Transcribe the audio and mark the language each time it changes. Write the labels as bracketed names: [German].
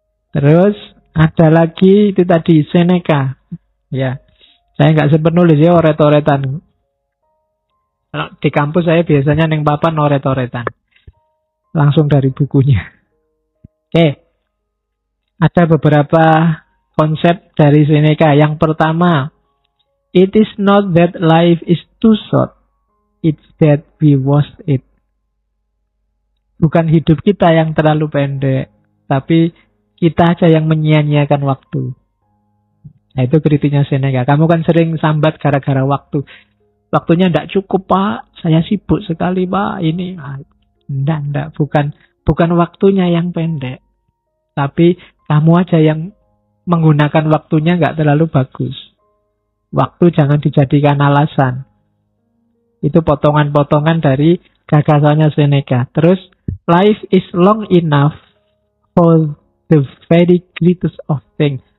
[Indonesian] Terus ada lagi itu tadi Seneca. Ya, saya nggak sempat nulis ya oret-oretan. Kalau di kampus saya biasanya neng papan oret-oretan. Langsung dari bukunya. Oke, ada beberapa konsep dari Seneca. Yang pertama, [English] it is not that life is too short, it's that we waste it. [Indonesian] Bukan hidup kita yang terlalu pendek, tapi kita aja yang menyia-nyiakan waktu. Nah itu kritiknya Seneca. Kamu kan sering sambat gara-gara waktu. Waktunya tidak cukup Pak, saya sibuk sekali Pak. Ini, enggak, bukan waktunya yang pendek. Tapi kamu aja yang menggunakan waktunya nggak terlalu bagus. Waktu jangan dijadikan alasan. Itu potongan-potongan dari gagasannya Seneca. [English] Terus, life is long enough for the very greatest of things.